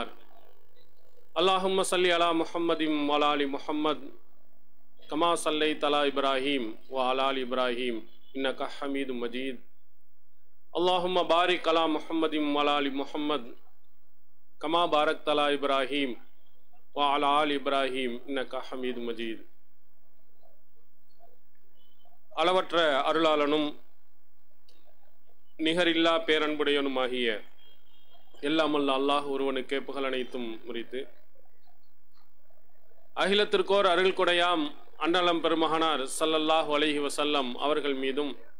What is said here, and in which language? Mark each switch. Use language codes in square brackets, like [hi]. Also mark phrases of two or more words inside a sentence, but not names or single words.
[ar] اللهم صل على محمد وعلى آل محمد كما صليت على إبراهيم وعلى آل إبراهيم إنك حميد مجيد. اللهم بارك على محمد وعلى آل محمد كما باركت على إبراهيم وعلى آل إبراهيم إنك حميد مجيد. [ta] அளவற்ற அருளாளனும் நிகரில்லா பேரன்புடையனுமாகிய எல்லாமல்ல அல்லாஹ் ஒருவனுக்கே புகழ் அனைத்தும் முறித்து, அகிலத்திற்கோர் அருள் கொடையாம் அண்ணலம் பெருமகனார் [ar] صلى الله عليه وسلم [ta] அவர்கள் மீதும்,